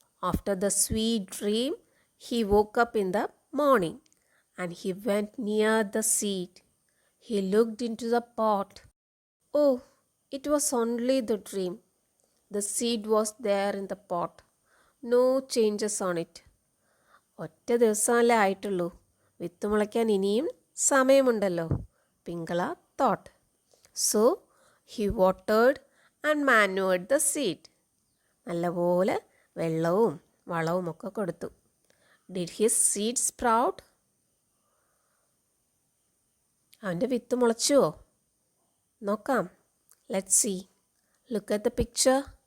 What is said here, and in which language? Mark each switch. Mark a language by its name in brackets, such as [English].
[English] After the sweet dream, he woke up in the morning and he went near the seed. He looked into the pot. Oh, it was only the dream. The seed was there in the pot. No changes on it. [Malayalam] ഒറ്റ ദിവസമല്ലേ ആയിട്ടുള്ളൂ, വിത്ത് മുളയ്ക്കാൻ ഇനിയും സമയമുണ്ടല്ലോ, പിങ്കള thought. [English] So, he watered and manured the seed. [Malayalam] നല്ലപോലെ വെള്ളവും വളവും ഒക്കെ കൊടുത്തു. [English] Did his seed sprout? [Malayalam] അവൻ്റെ വിത്ത് മുളച്ചുവോ? നോക്കാം. [English] Let's see. Look at the picture.